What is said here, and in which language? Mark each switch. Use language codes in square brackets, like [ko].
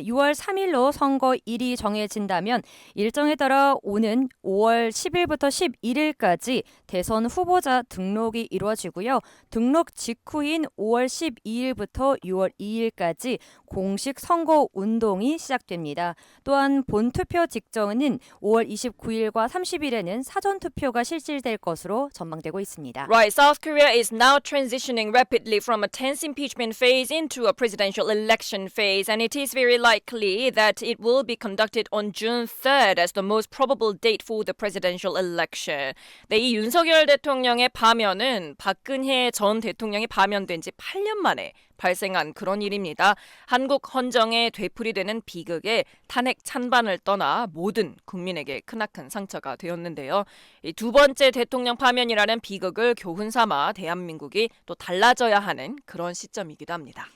[ko] 6월 3일로 선거일이 정해진다면 일정에 따라 오는 5월 10일부터 11일까지 대선 후보자 등록이 이루어지고요. 등록 직후인 5월 12일부터 6월 2일까지 공식 선거 운동이 시작됩니다. 또한 본투표 직전인 5월 29일과 30일에는 사전투표가 실시될 것으로 전망되고 있습니다. [en] Right, South Korea is now transitioning rapidly from a tense impeachment phase into a presidential election phase, and it is very likely that it will be conducted on June 3rd as the most probable date for the presidential election. [ko] 네, 이 윤석열 대통령의 파면은 박근혜 전 대통령이 파면된 지 8년 만에 발생한 그런 일입니다. 한국 헌정에 되풀이되는 비극에 탄핵 찬반을 떠나 모든 국민에게 크나큰 상처가 되었는데요. 이 두 번째 대통령 파면이라는 비극을 교훈 삼아 대한민국이 또 달라져야 하는 그런 시점이기도 합니다.